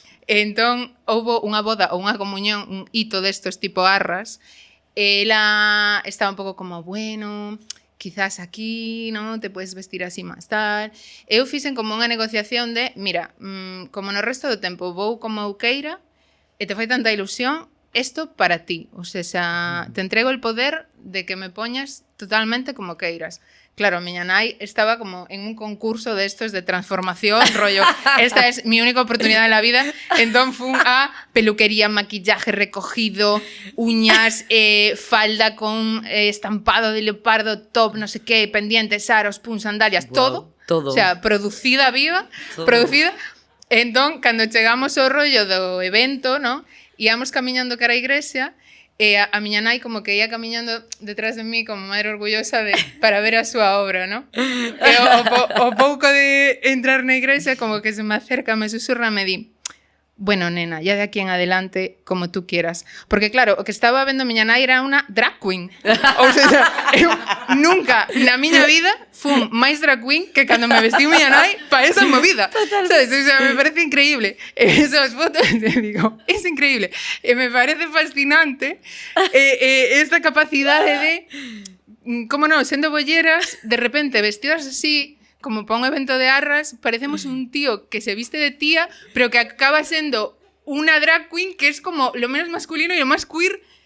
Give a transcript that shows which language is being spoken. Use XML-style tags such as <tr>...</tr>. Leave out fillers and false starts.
<gl>Entón, houbo unha boda ou unha comunión, un hito destos tipo arras, ela estaba un pouco como, bueno, quizás aquí, ¿no?</gl> <es>Te puedes vestir</es> <gl>así máis tal. Eu fixen como unha negociación de, mira, como no resto do tempo vou como eu queira e te fai tanta ilusión, esto para ti.</gl> <es>O sea, te entrego el poder de que me</es> <gl>poñas totalmente como queiras. Claro, miña nai estaba como en un concurso de estos de transformación, rollo,</gl> <es>esta es mi única oportunidad en la vida,</es> <gl>entón fun a peluquería, maquillaje recogido, uñas, falda con estampado de leopardo, top, no sé qué, pendientes, aros, pun, sandalias, wow, todo. O sea, producida viva, todo. Producida. Entón, cando chegamos ao rollo do evento, ¿no? Íamos camiñando cara á igrexa, e a miña nai como que ia camiñando detrás de mí</gl> <es>como madre orgullosa</es> <gl>para ver a súa obra, ¿no? E o pouco de entrar na igrexa como que se me acerca, me susurra, me di, bueno, nena,</gl> <es>ya de aquí en adelante, como tú quieras.</es> <gl>Porque claro, o que estaba vendo miña nai era unha drag queen. Ou sea, eu nunca na miña vida fun máis drag queen que cando me vestiu miña nai para esa movida.</gl> <es>Sabes? O sea, me parece increíble. Esas fotos, te digo, es increíble.</es> <gl>E me parece fascinante esta capacidade de, como non, sendo bolleras, de repente vestidas así, como para un evento de arras, parecemos un tío que se viste de tía,</gl> <es>pero que acaba siendo una drag queen que es como lo menos masculino y lo más queer.</es>